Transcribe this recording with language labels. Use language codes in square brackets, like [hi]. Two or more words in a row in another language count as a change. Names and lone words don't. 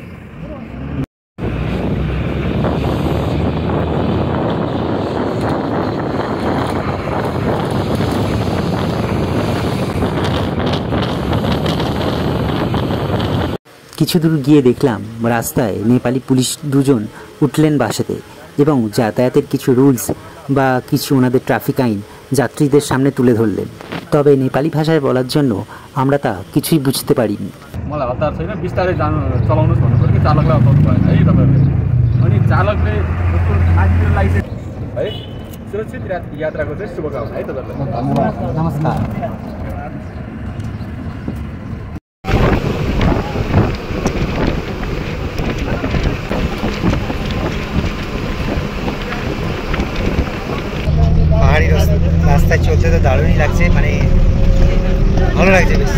[bn] কিছু দূর গিয়ে দেখলাম রাস্তায় নেপালি পুলিশ দুজন উঠলেন বাসেতে এবং যাতায়াতের কিছু রুলস বা কিছু ওনাদের ট্রাফিক আইন যাত্রীদের সামনে তুলে ধরলেন। তবে নেপালি ভাষায় বলার জন্য আমরা তা কিছুই বুঝতে পারিনি। [ne] मलाई हतार छैन, बिस्तारै चलाउनुहोस् भन्नुपर्छ कि चालकलाई हताउनु भएन है तपाईँहरूले। अनि चालकले लाइसेन्स है सुरक्षित यात्राको चाहिँ शुभकामना है तपाईँहरूलाई। नमस्कार। [bn] পাহাড়ি রাস্তায় চলতে তো দারুণই লাগছে, মানে ভালো লাগছে বেশ।